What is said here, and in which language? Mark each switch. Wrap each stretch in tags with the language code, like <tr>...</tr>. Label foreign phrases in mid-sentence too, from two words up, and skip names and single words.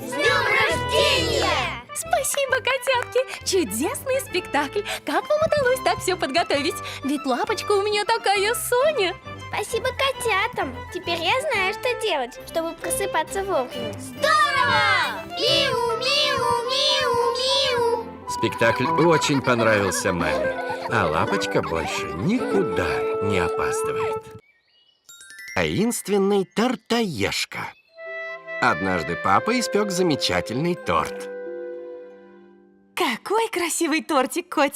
<ru>С днем рождения! Спасибо, котятки! Чудесный спектакль! Как вам удалось так все подготовить? Ведь Лапочка у меня такая Соня! Спасибо котятам. Теперь я знаю, что делать, чтобы просыпаться вовремя. Здорово! Миу-миу-миу-миу! Спектакль очень понравился маме, а Лапочка больше никуда не опаздывает. Таинственный тортоежка. Однажды папа испек замечательный торт. Какой красивый тортик, Котя!</ru>